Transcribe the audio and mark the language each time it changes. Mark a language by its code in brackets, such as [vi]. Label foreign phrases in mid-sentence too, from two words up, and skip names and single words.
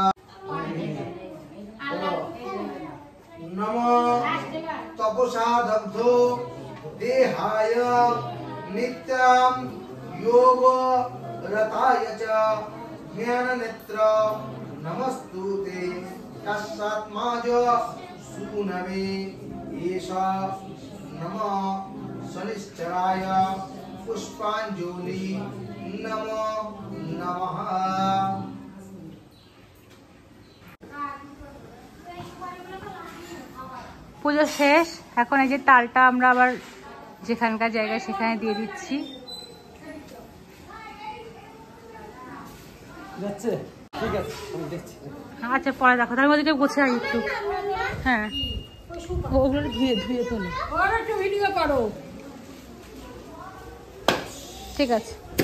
[sa] नमो तपसा दग्धो देहाय नित्यं योग रताय च ज्ञाननेत्र नमस्तुते तस्मात् सूनवे एषा नमः शनिश्चराय पुष्पांजलि नमो नमः। [bn] পুজো শেষ, এখন এই যে তালটা আমরা আবার যেখানকার জায়গায় সেখানে দিয়ে দিচ্ছি। আচ্ছা পরে দেখো, তার মধ্যে গোছে একটু, হ্যাঁ ওগুলো ধুয়ে ধুয়ে তোলো, একটু ভিডিও করো, ঠিক আছে।